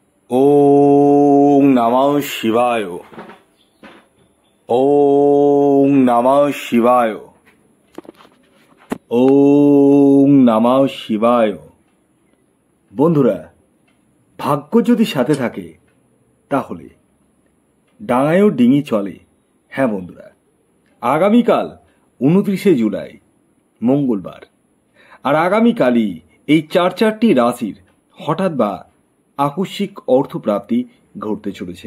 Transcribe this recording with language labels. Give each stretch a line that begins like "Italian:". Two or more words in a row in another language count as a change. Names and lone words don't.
Sanskrit: ওং নমঃ শিবায়। ওং নমঃ শিবায়। ওং নমঃ শিবায়।
Bangla: বন্ধুরা, ভাগ্য যদি সাথে থাকে তাহলে ডাঙায়ও ডিঙি চলে। হ্যাঁ বন্ধুরা, আগামীকাল 29শে জুলাই মঙ্গলবার, আর আগামীকালই এই চারটি রাশির হঠাৎ বা আকস্মিক অর্থপ্রাপ্তি ঘটতে চলেছে।